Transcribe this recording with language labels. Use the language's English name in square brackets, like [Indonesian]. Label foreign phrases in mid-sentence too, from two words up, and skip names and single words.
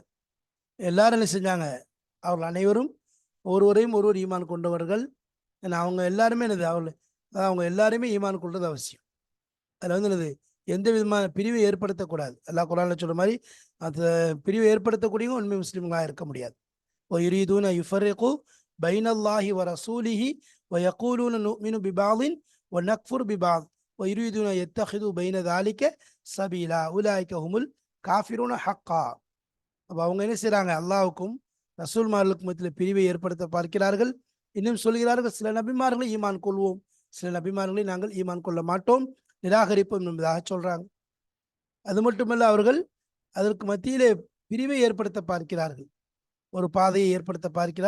[Tamil] எல்லாரும் என்ன செஞ்சாங்க, அவர்கள் அனைவரும் ஒருவரையும் ஒருவர் ஈமான் கொண்டவர்கள். ஏன்னா அவங்க எல்லாருமே அவங்க எல்லாருமே ஈமான் கொள்வது அவசியம். அதில் என்னது, எந்த விதமான பிரிவை ஏற்படுத்தக்கூடாது. அல்லாஹ் குர்ஆன்ல சொல்ற மாதிரி அந்த பிரிவை ஏற்படுத்தக்கூடியவங்க உண்மை முஸ்லிம்களாக இருக்க முடியாது. [Arabic] وَيُرِيدُونَ يُفَرِّقُوا بَيْنَ اللَّهِ وَرَسُولِهِ وَيَقُولُونَ نُؤْمِنُ بِبَعْضٍ وَنَكْفُرُ بِبَعْضٍ وَيُرِيدُونَ يَتَّخِذُوا بَيْنَ ذَلِكَ سَبِيلًا أُولَٰئِكَ هُمُ الْكَافِرُونَ حَقًّا. [Tamil] அப்போ அவங்க என்ன செய்கிறாங்க, அல்லாஹ்வுக்கும் ரசூல்மார்களுக்கும் மத்தியில் பிரிவை ஏற்படுத்த பார்க்கிறார்கள். இன்னும் சொல்கிறார்கள், சில நபிமார்களை ஈமான் கொள்வோம், சில நபிமார்களை நாங்கள் ஈமான் கொள்ள மாட்டோம், நிராகரிப்போம் என்பதாக சொல்றாங்க. அது மட்டுமல்ல, அவர்கள் அதற்கு மத்தியிலே பிரிவை ஏற்படுத்த பார்க்கிறார்கள், ஒரு பாதையை ஏற்படுத்த பார்க்கிறார்.